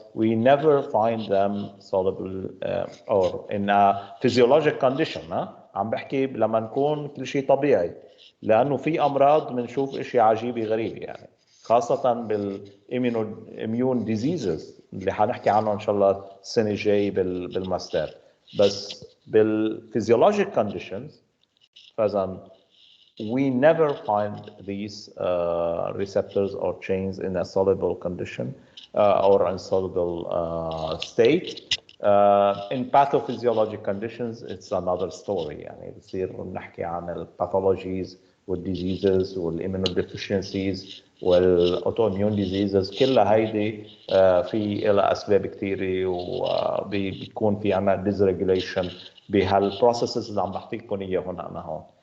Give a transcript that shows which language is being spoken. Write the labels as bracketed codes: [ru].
[en] We never find them soluble or in a physiologic condition. [ar] عم بحكي لما نكون كل شيء طبيعي، لانه في امراض بنشوف اشياء عجيبه غريبه يعني، خاصه بالاميون ديزيزز اللي حنحكي عنه ان شاء الله السنه الجايه بالماستر. بس بالphysiologic conditions فاذا [en] we never find these receptors or chains in a soluble condition or insoluble state. In pathophysiologic conditions it's another story. [ar] يعني بصير نحكي عن الباثولوجيز والديزيزز والimmunodeficiencies والاوتوميون ديزيزز، كلها هيدي في لها اسباب كثيره وبيكون في عنا ديزريجوليشن بهالبروسيسز اللي عم بعطيكم اياهم انا هون.